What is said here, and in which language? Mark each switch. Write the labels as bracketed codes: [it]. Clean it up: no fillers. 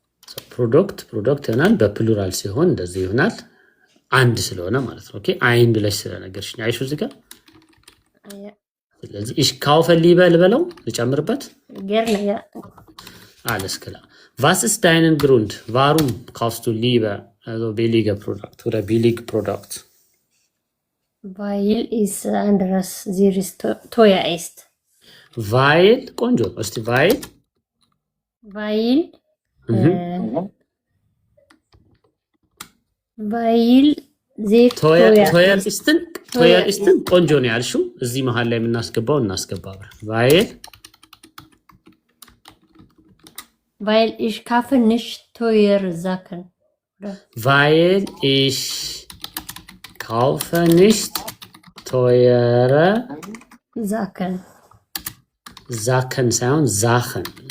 [am] So, Produkt ይሆናል በፕሉራል ሲሆን እንደዚህ ይሆናል አንድ ስለሆነ ማለት ነው ኦኬ አይን ብለሽ ስለነገርሽኝ አይሹ እዚህ ጋር ስለዚህ [de] ich kaufe lieber [am] ልበለው ልጨምርበት [de] gerne ja alles klar was ist dein Grund warum kaufst du lieber also billige Produkt oder billig Produkt weil es anderes sehr teuer ist [am] weil ቆንጆ እስቲ [de] weil weil sehr teuer ist [am] ቆንጆ ነው ያልሽው እዚህ መሃል ላይ የምናስገባው እናስገባው [de] weil ich kaufe nicht teure Sachen weil ich kaufe nicht teure Sachen ሳይሆን Sachen